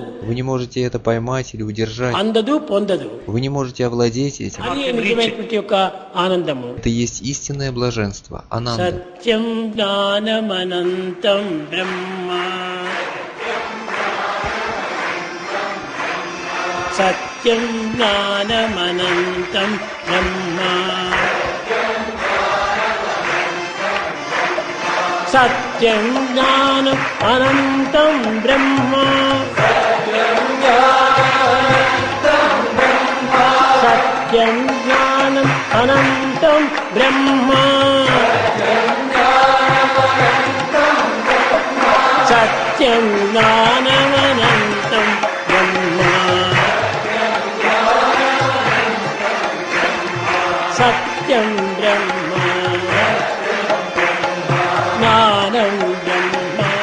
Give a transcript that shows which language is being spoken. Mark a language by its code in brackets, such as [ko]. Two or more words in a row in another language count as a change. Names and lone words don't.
[ru] Вы не можете это поймать или удержать. [te] అందదు పొందదు. [ru] Вы не можете овладеть этим. [te] అది నిజమైనటువంటి యొక్క ఆనందము. [ru] Это есть истинное блаженство, ананда. [sa] సత్యం జ్ఞానమనంతం బ్రహ్మ. సత్యం सत्यं ज्ञानमनन्तं ब्रह्म सत्यं ज्ञानम् अनन्तं ब्रह्म सत्यं ज्ञानम् अनन्तं ब्रह्म सत्यं ज्ञानमनन्तं ब्रह्म सत्यं ब्रह्म ज्ञानं ब्रह्म